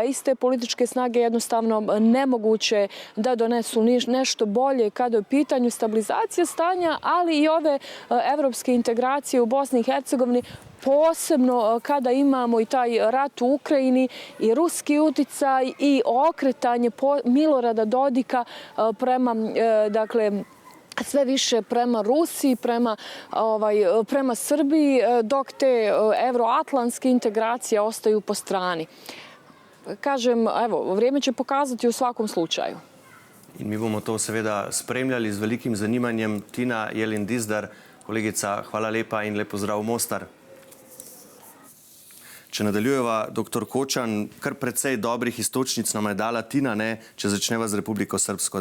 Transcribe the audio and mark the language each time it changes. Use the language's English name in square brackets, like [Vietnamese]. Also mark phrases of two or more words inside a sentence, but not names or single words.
[Bosnian] iste političke snage jednostavno nemoguće da donesu nešto bolje kada je u pitanju stabilizacija stanja, ali i ove evropske integracije u Bosni i Hercegovini, posebno kada imamo i taj rat u Ukrajini i ruski uticaj i okretanje Milorada Dodika prema, sve više prema Rusiji, prema Srbiji, dok te evroatlantske integracije ostaju po strani. Kažem, evo, vrijeme će pokazati u svakom slučaju. [Slovenian] In mi bomo to seveda spremljali z velikim zanimanjem. Tina Jelin Dizdar, kolegica, hvala lepa in lep pozdrav v Mostar. Če nadaljujeva, dr. Kočan, kar precej dobrih istočnic nam je dala Tina, če začneva z Republiko Srpsko.